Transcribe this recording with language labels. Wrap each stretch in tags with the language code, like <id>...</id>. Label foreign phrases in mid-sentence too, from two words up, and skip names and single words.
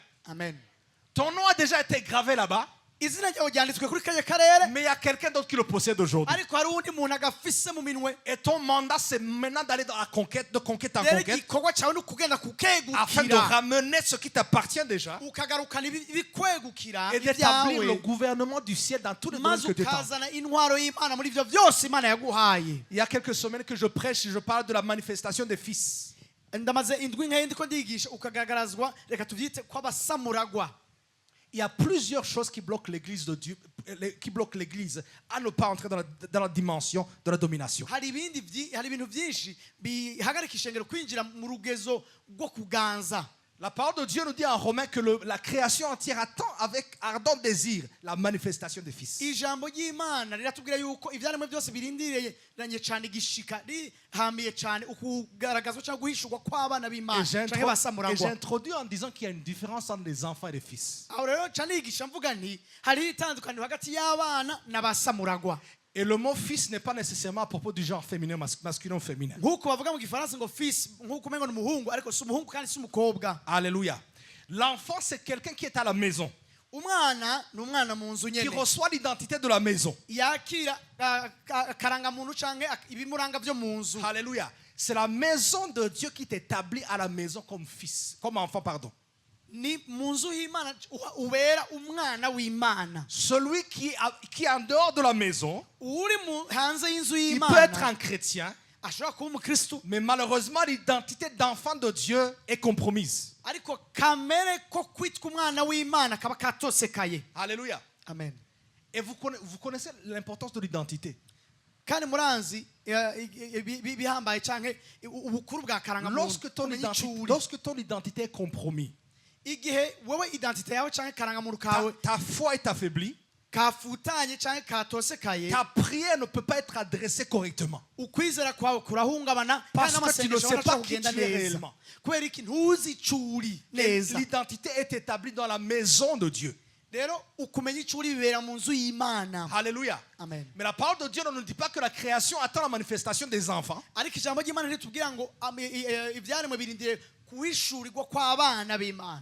<fr>Amen. Ton nom a déjà été gravé là-bas,</fr> <rn>Izina ryawe ryanditswe kuri kariya karere</rn> <fr>mais il y a quelqu'un d'autre qui le possède aujourd'hui.</fr> <rn>ariko hari uwundi muntu agafise mu minwe.</rn> <fr>Et ton mandat, c'est maintenant d'aller dans la conquête, de conquête en</fr> <rn>Rero</rn> <fr>conquête,</fr> <rn>igikorwa cyawe ni ukugenda</rn> <fr>afin de</fr> <rn>kukegukira</rn> <fr>ramener ce qui t'appartient déjà</fr> <rn>ukagarukana ibikwegukira</rn> <fr>et d'établir le</fr> <rn>ibyawe</rn> <fr>gouvernement du ciel dans tous les domaines</fr> <rn>maze</rn> <fr>que tu as.</fr> <rn>ukazana intwaro y'Imana muri ibyo byose Imana yaguhaye.</rn> <fr>Il y a quelques semaines que je prêche, je parle de la manifestation des fils.</fr> <rn>Ndamaze indwi nkayo ndiko ndigisha ukagaragarazwa reka tuvyite kw'abasamuragwa.</rn> <fr>Il y a plusieurs choses qui bloquent l'église de Dieu, qui bloquent l'église à ne pas entrer dans la dimension de la domination.</fr> <rn>Hari ibintu byinshi bihagarika ishengero kwinjira mu rugezo rwo kuganza.</rn> <fr>La parole de Dieu nous dit en Romains que la création entière attend avec ardent désir la manifestation des fils.</fr> <rn>Ijambo ry'Imana riratubwira yuko ivyaremwe byose birindiranye cyane igishika rihamiye cyane ukugaragazwa cyangwa guhishurwa kw'abana</rn> <fr>Et</fr> <rn>b'Imana canke basamuragwa.</rn> <fr>j'introduis en disant qu'il y a une différence entre les enfants et les fils.</fr> <rn>Aho rero cyane igisha mvuga nti hari itandukaniro hagati y'abana n'abasamuragwa.</rn> <fr>Et le mot fils n'est pas nécessairement à propos du genre féminin, masculin ou féminin.</fr> <rn>Nk'uko bavuga mu gifaransa ngo fils nk'uko umengo ni umuhungu ariko si umuhungu kandi si umukobwa.</rn> <fr>Alléluia. L'enfant, c'est quelqu'un qui est à la maison,</fr> <rn>Umwana ni umwana mu nzu</rn> <fr>qui</fr> <rn>nyene</rn> <fr>reçoit l'identité de la maison.</fr> <rn>yakira akarangamuntu canke ibimuranga byo mu nzu.</rn> <fr>Alléluia. C'est la maison de Dieu qui t'établit à la maison comme fils, comme enfant, pardon.</fr> <rn>ni mu nzu y'Imana ubera umwana w'Imana.</rn> <fr>Celui qui est en dehors de la maison,</fr> <rn>Uri hanze y'inzu</rn> <fr>il peut être</fr> <rn>y'Imana</rn> <fr>un chrétien,</fr> <rn>ashobora kuba umukristo,</rn> <fr>mais malheureusement l'identité d'enfant de Dieu est compromise.</fr> <rn>ariko kamere ko kwitwa umwana w'Imana kaba katosekaye.</rn> <fr>Alléluia. Amen. Et vous connaissez l'importance de l'identité.</fr> <rn>Kandi muranzi bihambaye canke ubukuru bwa karangamuntu.</rn> <fr>Lorsque ton identité est compromise,</fr> <rn>Igihe wewe identite yawe canke karangamuntu kawe</rn> <fr>ta foi est affaiblie,</fr> <rn>kafutanye canke katosekaye,</rn> <fr>ta prière ne peut pas être adressée correctement.</fr> <rn>ukwizera kwawe kurahungabana</rn> <fr>Parce</fr> <rn>kandi</rn> <fr>que tu ne</fr> <rn>n'amasengesho</rn> <fr>sais pas</fr> <rn>yawe</rn> <fr>qui tu</fr> <rn>kugenda</rn> <fr>es</fr> <rn>neza.</rn> <fr>réellement.</fr> <rn>Kubera iki ntuzi icuri neza.</rn> <fr>L'identité est établie dans la maison de Dieu.</fr> <rn>Rero ukumenya icuri bibera mu nzu y'Imana.</rn> <fr>Alléluia. Amen. Mais la parole de Dieu ne nous dit pas que la création attend la manifestation des enfants.</fr> <rn>Ariko ijambo ry'Imana ritubwira ngo ivyaremwe birindiriye kuhishurirwa kw'abana b'Imana.</rn>